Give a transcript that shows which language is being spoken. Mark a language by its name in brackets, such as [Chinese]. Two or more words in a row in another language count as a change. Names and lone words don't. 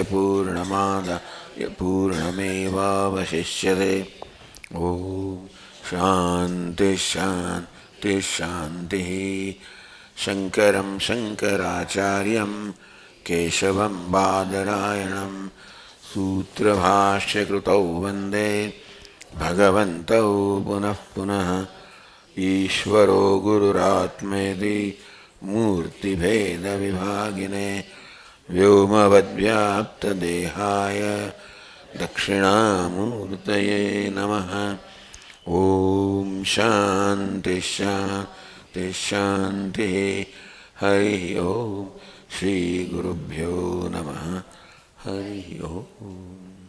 [Sanskrit] પૂર્ણમાદાય પૂર્ણમેવાવશિષ્યતે ઓમ શાંતિ શાંતિ શાંતિ શંકરં શંકરાચાર્યં કેશવં બાદરાયણં सूत्रभाष्यकृतौ वन्दे भगवन्तौ पुनः पुनः ईश्वरो गुरुरात्मेति मूर्तिभेदविभागिने व्योमवद्व्याप्तदेहाय दक्षिणामूर्तये नमः ॐ शान्ति शान्ति शान्तिः हरिः ॐ श्रीगुरुभ्यो नमः हरि ओम।